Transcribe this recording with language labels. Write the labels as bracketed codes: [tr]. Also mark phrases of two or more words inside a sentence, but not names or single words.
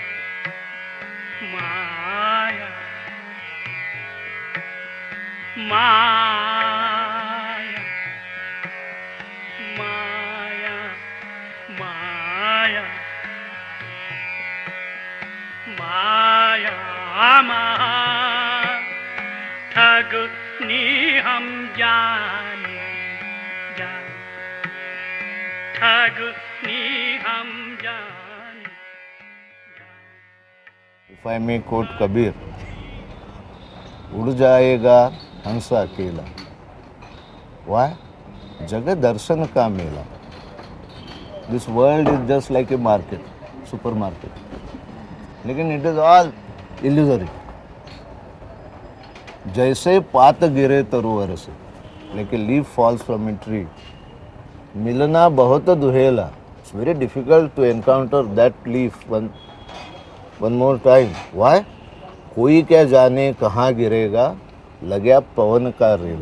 [hi] माया, माया, माया, माया, माया, माया, ठगनी हम जाने, ठगनी हम जाने। [en] If I may quote Kabir, [hi] उड़ जाएगा हंस अकेला, why? जगत दर्शन का मेला. [en] This world is just like a market, supermarket. लेकिन it is all illusory. [hi] जैसे पात गिरे तरुवर से, लेकिन [en] leaf falls from a tree. [hi] मिलना बहुत दुहेला. [en] It's very difficult to encounter that leaf one more time. व्हाई? [hi] कोई क्या जाने कहाँ गिरेगा, लगे पवन का रेला.